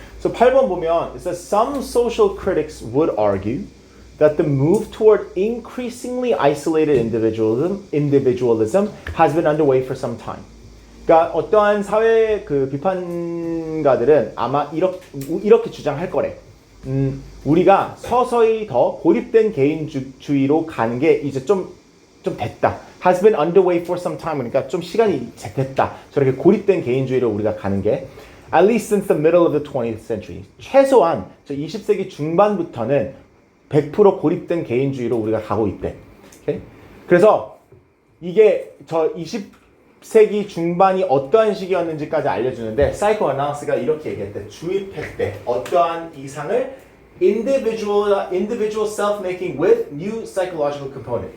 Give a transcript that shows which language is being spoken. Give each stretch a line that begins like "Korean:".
English: So
Korean: 8번 보면
English: it says some social critics would argue that the move toward increasingly isolated individualism has been underway for some time.
Korean: 그러니까 어떠한 사회 그 비판가들은 아마 이렇게 주장할 거래. 우리가 서서히 더 고립된 개인주의로 가는 게 이제 좀 됐다.
English: Has been underway for some time.
Korean: 그러니까 좀 시간이 됐다. 저렇게 고립된 개인주의로 우리가 가는 게
English: at least since the middle of the 20th century.
Korean: 최소한 저 20세기 중반부터는 100% 고립된 개인주의로 우리가 가고 있대.
English: Okay?
Korean: 그래서 이게 저 20세기 중반이 어떠한 시기였는지까지 알려주는데 사이코애널리스트가 이렇게 얘기했대. 주입했대. 어떠한 이상을
English: individual self-making with new psychological component.